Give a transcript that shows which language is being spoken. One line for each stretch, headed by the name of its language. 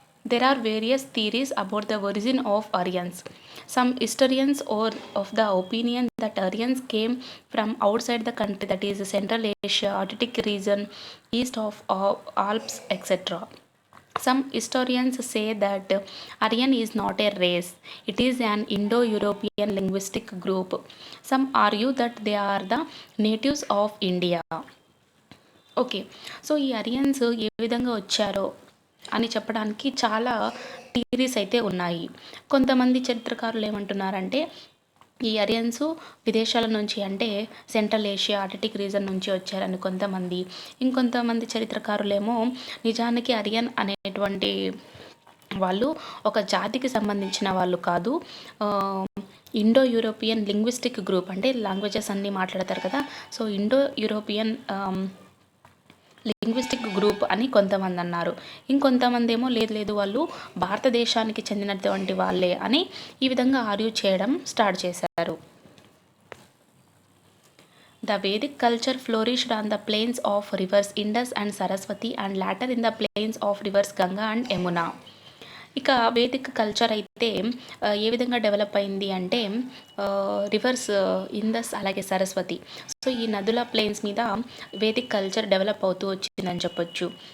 English: There are various theories about the origin of Aryans. Some historians are of the opinion that Aryans came from outside the country, that is Central Asia, Arctic region, east of Alps, etc. Some historians say that Aryan is not a race, it is an Indo-European linguistic group. Some argue that they are the natives of India.
Telugu: Okay, so ఈ అరియన్స్ ఏ విధంగా వచ్చారో అని చెప్పడానికి చాలా theories అయితే ఉన్నాయి. కొంతమంది చరిత్రకారులు ఏమంటున్నారంటే ఈ అరియన్స్ విదేశాల నుంచి అంటే సెంట్రల్ ఏషియా, ఆర్కిటిక్ రీజన్ నుంచి వచ్చారని కొంతమంది, ఇంకొంతమంది చరిత్రకారులేమో నిజానికి అరియన్ అనేటువంటి వాళ్ళు ఒక జాతికి సంబంధించిన వాళ్ళు కాదు, ఇండో యూరోపియన్ లింగ్విస్టిక్ గ్రూప్, అంటే లాంగ్వేజెస్ అన్నీ మాట్లాడతారు కదా, so Indo European linguistic group అని కొంతమంది అన్నారు. ఇంకొంతమంది ఏమో లేదు వాళ్ళు భారతదేశానికి చెందినటువంటి వాళ్ళే అని ఈ విధంగా ఆర్గ్యూ చేయడం స్టార్ట్ చేశారు.
English: The Vedic culture flourished on the plains of rivers Indus and Saraswati and later in the plains of rivers Ganga and Yamuna.
Telugu: ఇక వేదిక్ కల్చర్ అయితే ఏ విధంగా డెవలప్ అయింది అంటే రివర్స్ ఇందస్ అలాగే సరస్వతి, సో ఈ నదుల ప్లేన్స్ మీద వేదిక్ కల్చర్ డెవలప్ అవుతూ వచ్చిందని చెప్పొచ్చు.